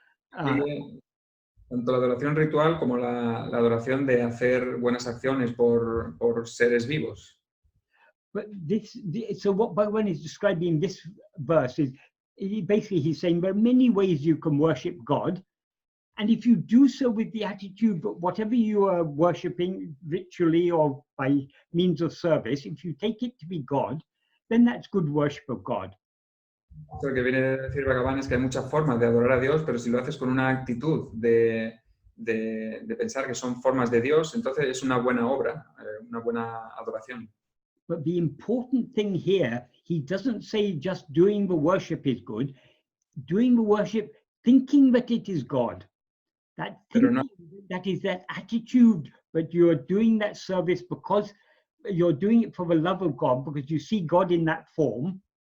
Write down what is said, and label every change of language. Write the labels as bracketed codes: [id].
[es] Tanto la adoración ritual como la adoración de hacer buenas acciones por seres vivos. [en] But so what Bhagavan is describing in this verse is basically he's saying there are many ways you can worship God. And if you do so with the attitude that whatever you are worshipping ritually or by means of service, if you take it to be God, then that's good worship of God. [es] Lo que viene a decir Bhagavan es que hay muchas formas de adorar a Dios, pero si lo haces con una actitud de pensar que son formas de Dios, entonces es una buena obra, una buena adoración. [en] But the important thing here, he doesn't say just doing the worship is good, doing the worship thinking that it is God. That is that attitude that you are doing that service because you're doing it for the love of God, because you see God in that form.